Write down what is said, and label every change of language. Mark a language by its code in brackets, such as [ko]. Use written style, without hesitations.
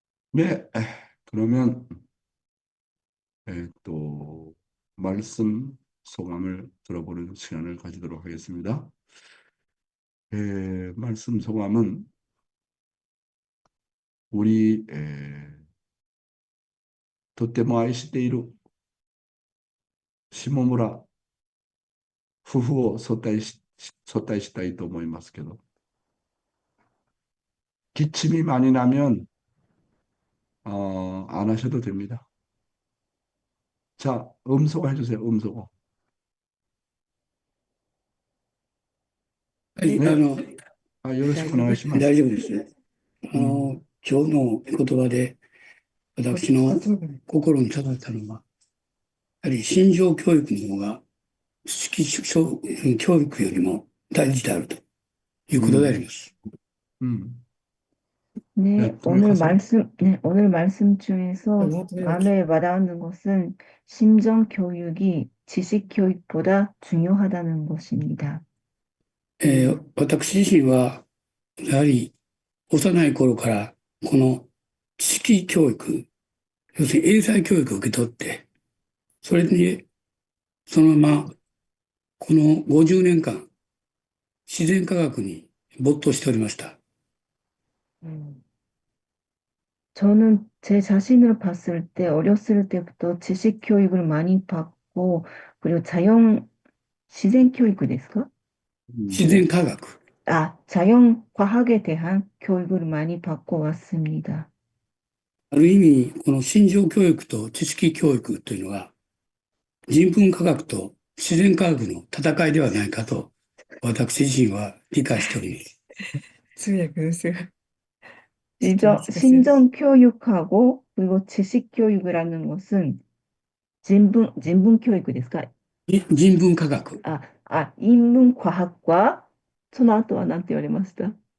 [ko] 네, 그러면 또 말씀 소감을 들어보는 시간을 가지도록 하겠습니다. 말씀 소감은 우리 [ja] とても愛している下村夫婦を早退したいと思いますけど、 [ko] 기침이 많이 나면 안 하셔도 됩니다. 자, 음소거 해주세요. 음소거. [ja] はい、ね、よろしくお大丈夫願いします。大丈夫ですね。うん今日の言葉で私の心に刺さったのは、やはり心情教育の方が識教育よりも大事であるということであります。 [ko] 네, 오늘 말씀 중에서 마음에 와닿는 것은 심정 교육이 지식 교육보다 중요하다는 것입니다. [ja] 私自身は、やはり幼い頃からこの知識教育、要するに英才教育を受け取って、それにそのままこの50年間、自然科学に没頭しておりました。 [ko] 저는 제 자신을 봤을 때 어렸을 때부터 지식 교육을 많이 받고 그리고 [ja] 自然教育ですか? 自然科学。 [ko] 자연 과학에 대한 교육을 많이 받고 왔습니다. [ja] ある意味、この心情教育と知識教育というのは、人文科学と自然科学の戦いではないかと、私自身は理解しております。通訳ですが [ko] 심정 교육하고 그리고 지식 교육이라는 것은 진분 교육 [ja] ですか? 人文科学。 [ko] 인문 과학과 [ja] その後は何て言われました?